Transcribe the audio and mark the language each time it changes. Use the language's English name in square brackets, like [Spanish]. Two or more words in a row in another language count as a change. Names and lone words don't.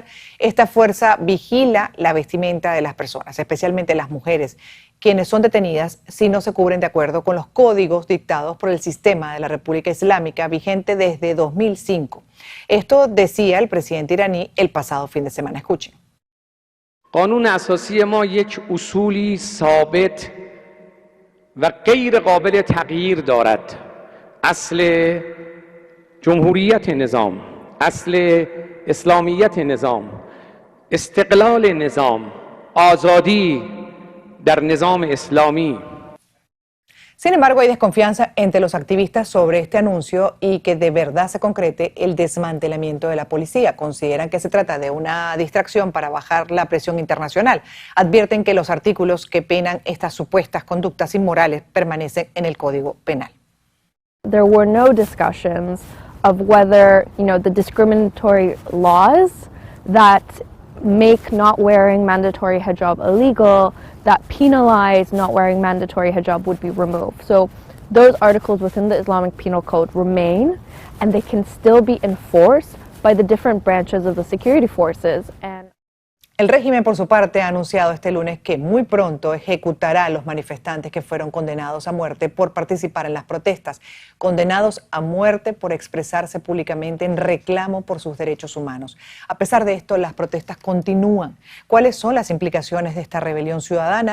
[Spanish] Esta fuerza vigila la vestimenta de las personas, especialmente las mujeres, quienes son detenidas si no se cubren de acuerdo con los códigos dictados por el sistema de la República Islámica vigente desde 2005. Esto decía el presidente iraní el pasado fin de semana. Escuchen. [Persian] قانون اساسی ما یک اصولی ثابت و غیر قابل تغییر دارد. اصل جمهوریت نظام، اصل اسلامیت نظام، استقلال نظام، آزادی در نظام اسلامی. [Spanish] Sin embargo, hay desconfianza entre los activistas sobre este anuncio y que de verdad se concrete el desmantelamiento de la policía. Consideran que se trata de una distracción para bajar la presión internacional. Advierten que los artículos que penan estas supuestas conductas inmorales permanecen en el Código Penal. [English] There were no discussions of whether, the discriminatory laws that make not wearing mandatory hijab illegal, that penalize not wearing mandatory hijab would be removed. So those articles within the Islamic Penal Code remain, and they can still be enforced by the different branches of the security forces. [Spanish] El régimen, por su parte, ha anunciado este lunes que muy pronto ejecutará a los manifestantes que fueron condenados a muerte por participar en las protestas, condenados a muerte por expresarse públicamente en reclamo por sus derechos humanos. A pesar de esto, las protestas continúan. ¿Cuáles son las implicaciones de esta rebelión ciudadana?